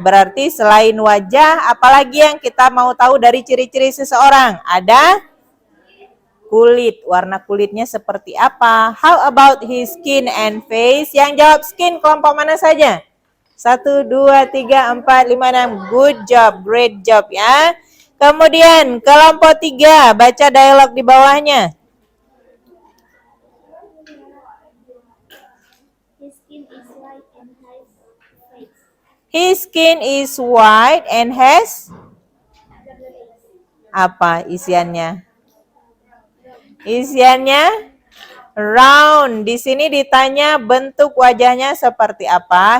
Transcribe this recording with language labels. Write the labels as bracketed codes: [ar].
[id] Berarti selain wajah, apalagi yang kita mau tahu dari ciri-ciri seseorang? Ada kulit. Warna kulitnya seperti apa? [en] How about his skin and face? [id] Yang jawab skin kelompok mana saja? 1, 2, 3, 4, 5, 6. [en] Good job, great job [id] ya. Kemudian kelompok 3, baca dialog di bawahnya. [en] His skin is white and has face. His skin is white and has [id] apa isiannya? Isiannya round. Di sini ditanya bentuk wajahnya seperti apa.